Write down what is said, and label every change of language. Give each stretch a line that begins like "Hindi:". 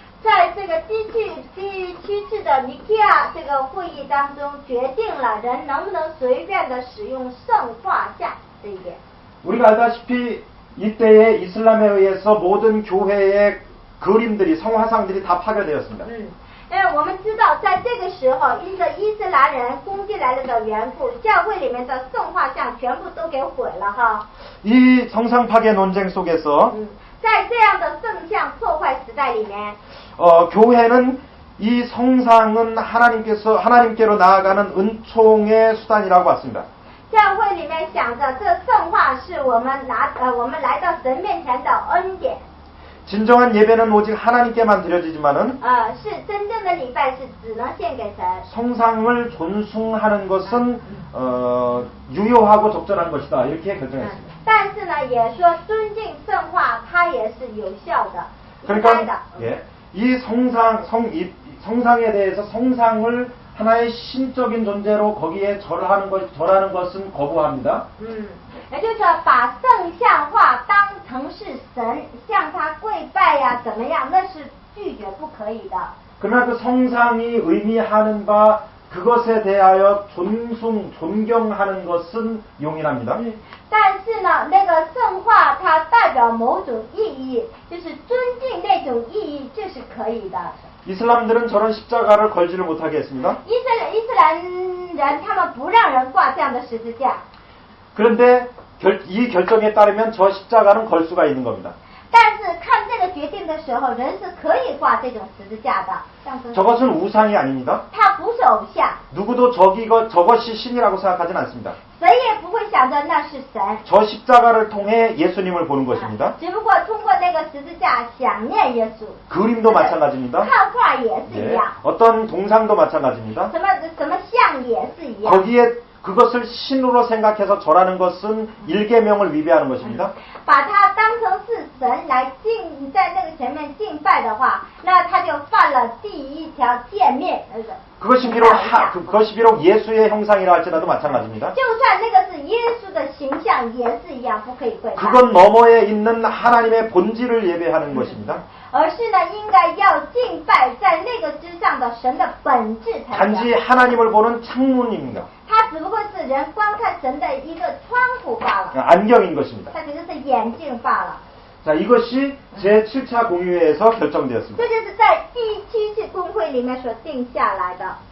Chinese: 在这个第七次的尼基亚这个会议当中，决定了人能不能随便的使用圣画像这一点。
Korean: 우리가 알다시피 이때에 이슬람에 의해서 모든 교회의 그림들이 성화상들이 다 파괴되었습니다.
Chinese: 因为我们知道，在这个时候，因着伊斯兰人攻进来了的缘故，教会里面的圣画像全部都给毁了哈。
Korean: 이 성상 파괴 논쟁 속에서
Chinese: 在这样的圣像破坏时代里面，
Korean: 교회는 이 성상은 하나님께로 나아가는 은총의 수단이라고 봤습니다.
Chinese: 教会里面想着这圣画是我们来到神面前的恩典。
Korean: 진정한 예배는 오직 하나님께만 드려지지만은
Chinese: 是真正的礼拜是只能献给神。
Korean: 성상을 존숭하는 것은 유효하고 적절한 것이다 이렇게 결정했습니다.
Chinese: 但是呢，也说尊敬圣画，它也是有效的，应该的。
Korean: 그러니까 이 성상에 대해서 성상을 하나의 신적인 존재로 거기에 절하는 것은 거부합니다.
Chinese: 也就是说，把圣像画当成是神，向他跪拜呀，怎么样？那是拒绝不可以的。
Korean: 그러나 그 성상이 의미하는 바 그것에 대하여 존경하는 것은 용인합니다.
Chinese: 但是呢，那个圣画它代表某种意义，就是尊敬那种意义，这是可以的。
Korean: 이슬람들은 저런 십자가를 걸지를 못하게 했습니다.
Chinese: 伊斯兰人他们不让人挂这样的十字架。
Korean: 그런데 이 결정에 따르면 저 십자가는 걸 수가 있는 겁니다.
Chinese: 但是看这个决定的时候，人是可以挂这种十字架的，象征。
Korean: 저것은 우상이 아닙니다.
Chinese: 它不是偶像，
Korean: 누구도 저것이 신이라고 생각하진 않습니다.
Chinese: 谁也不会想着那是神。
Korean: 저 십자가를 통해 예수님을 보는 것입니다.
Chinese: 只不过通过那个十字架想念耶稣。
Korean: 그림도 마찬가지입니다.
Chinese: 看画也是一样。
Korean: 어떤 동상도 마찬가지입니다.
Chinese: 什么像也是一样。
Korean: 거기에 그것을 신으로 생각해서 절하는 것은 일계명을 위배하는 것입니다.
Chinese: 把它当成是神来在那个前面敬拜的话，那他就犯了第一条诫命。
Korean: 그것이 비록 예수의 형상이라 할지라도 마찬가지입니다.
Chinese: 就算那个是耶稣的形象，也是一样，不可以跪拜。
Korean: 그건 너머에 있는 하나님의 본질을 예배하는 것입니다.
Chinese: 而是呢，应该要敬拜在那个之上的神的本质才
Korean: 단지 하나님을 보는 창문입니다.
Chinese: 它只不过是人观看神的一个窗户罢了，
Korean: 안경인 것입니다.
Chinese: 它只是眼镜罢了。
Korean: 자, 이것이 제7차 공의회에서 결정되었습니다.
Chinese: 这就是在第七次公会里面所定下来的。